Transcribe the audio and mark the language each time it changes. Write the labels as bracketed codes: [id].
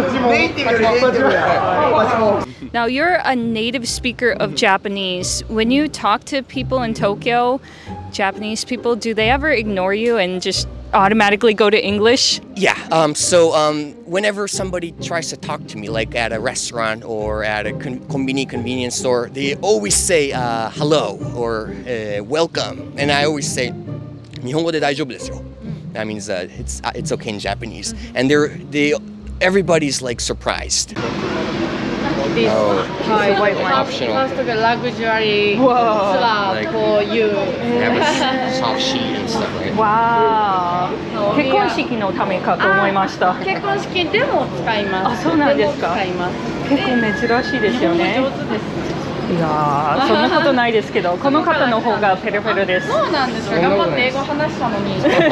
[ja] ネイティブよりネイティブだ。 [en] Now you're a native speaker of Japanese. When you talk to people in Tokyo, Japanese people, do they ever ignore you and just automatically go to English? Yeah. Whenever somebody tries to talk to me, like at a restaurant or at a convenience store, they always say hello or welcome, and I always say, [ja] 日本語で大丈夫ですよ. [en] That means it's okay in Japanese, and everybody's like surprised. This white wine. Optional. Luxury Like, for you. They have a soft sheet and stuff, right? Wow. [ja] 結婚式のためかと思いました。結婚式でも使います。あ、そうなんですか。使います。結構珍しいですよね。上手です。いやー、そんなことないですけど、この方の方がペラペラです。そうなんですか。頑張って英語話したのに。